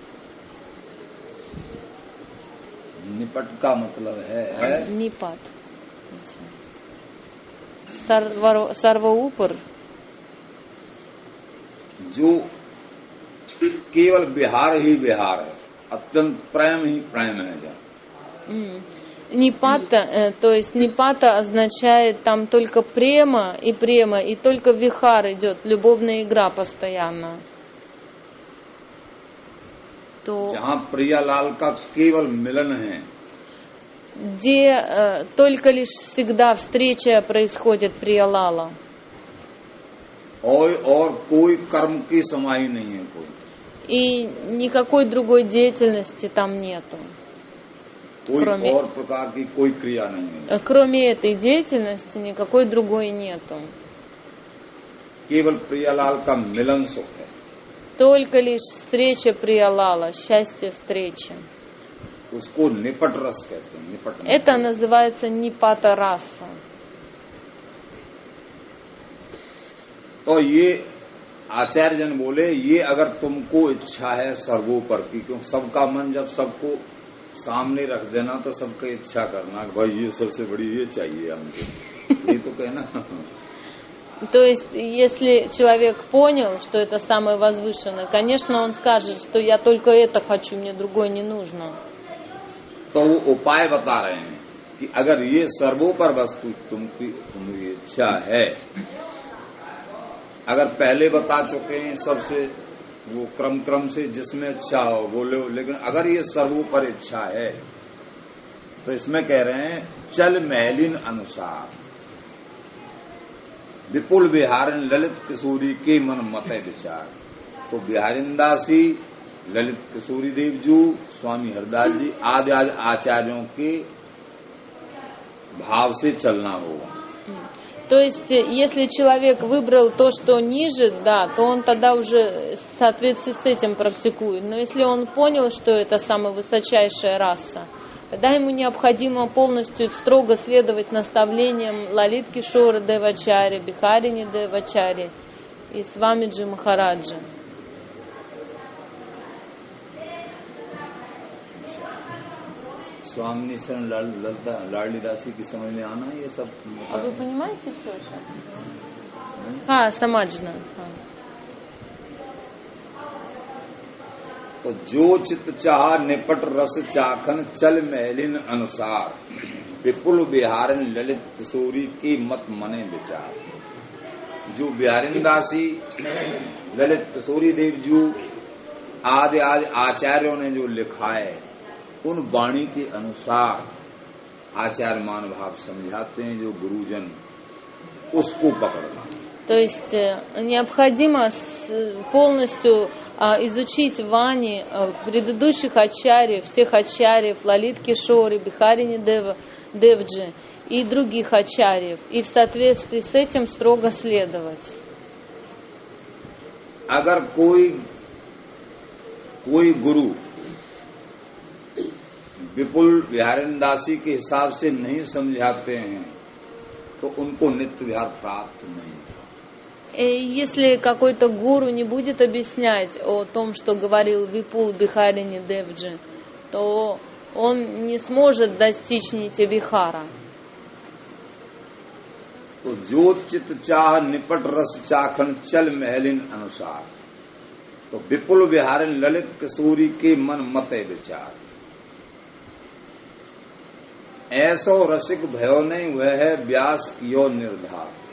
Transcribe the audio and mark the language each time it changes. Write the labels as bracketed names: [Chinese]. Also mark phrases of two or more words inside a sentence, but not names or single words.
[Hindi] निपट का मतलब है निपत. सर्व ऊपर. जो केवल विहार ही विहार है, अत्यंत प्रेम ही प्रेम है. [Russian] Нипата, то есть нипата означает там только према, и только вихар идет, любовная игра постоянно. то [Hindi] जहाँ प्रियालाल का केवल मिलन है, [Russian] где только лишь всегда встреча происходит Приялала, [Hindi] और कोई कर्म की समाई नहीं है कोई, [Russian] и никакой другой деятельности там нету. [Hindi] कोई [Russian] Кроме- [Hindi] और प्रकार की कोई क्रिया नहीं है, [Russian] Кроме этой деятельности никакой другой нету. [Hindi] केवल प्रियालाल का मिलन सुख है। [Russian] Только лишь встреча Приялала, счастье встречи. [Hindi] उसको निपट रस कहते हैं, निपट। [Russian] Это называется Нипата раса. [Hindi] तो ये आचार्य जन बोले, ये अगर तुमको इच्छा है सर्वोपर की, क्योंकि सबका मन जब सबको सामने रख देना तो सबका इच्छा करना कि भाई ये सबसे बड़ी ये चाहिए हमको, ये तो कहना। [Russian] То есть, если человек понял, что это самое возвышенное, конечно, он скажет, что я только это хочу, мне другое не нужно. [Hindi] तो वो उपाय बता रहे हैं कि अगर ये सर्वोपर वस्तु तुम्हारी इच्छा है, अगर पहले बता चुके हैं सबसे वो क्रम से जिसमें इच्छा हो बोले, लेकिन अगर ये सर्वोपर इच्छा है तो इसमें कह रहे हैं चल महलिन अनुसार विपुल बिहारन ललित किशोरी के मन मत विचार। तो बिहारिंदासी, ललित किशोरी देव जी, स्वामी हरदास जी आदि आचार्यों के भाव से चलना होगा। [Russian] То есть, если человек выбрал то, что ниже, да, то он тогда уже в соответствии с этим практикует. Но если он понял, что это самая высочайшая раса, тогда ему необходимо полностью строго следовать наставлениям Лалит Кишора Девачари, Бихарини Девачари и Свамиджи Махараджи. [Hindi] स्वामी शरण लाडली राशि की समझ में आना ये सब। [Russian] А вы понимаете все сейчас? [Hindi] हाँ, समझना। हाँ. तो जो चित चाह निपट रस चाखन चल महलिन अनुसार विपुल बिहारन ललित किशोरी की मत मने विचार। जो बिहारिंदासी ललित किशोरी देव जी आदि आचार्यों ने जो लिखा है, उन वाणी के अनुसार आचार्य मान भाव समझाते हैं, जो गुरुजन उसको पकड़ना। [Russian] То есть необходимо полностью изучить вани предыдущих ачарьев, всех ачарьев, Лалит Кишори, Бихарини Девджи и других ачарьев, и в соответствии с этим строго следовать. [Hindi] अगर कोई गुरु विपुल बिहारिंदासी के हिसाब से नहीं समझाते हैं तो उनको नित्य विहार प्राप्त नहीं। [Russian] Если какой-то гуру не будет объяснять о том, что говорил Випул Бихарини Девджи, то он не сможет достичь нити Бихара. [Hindi] तो जो चित चाह निपट रस चाखन चल महलिन अनुसार, तो विपुल बिहारिन ललित किशोरी के मन मते विचार। ऐसो रसिक भयो नहीं वह है व्यास कियो निर्धार।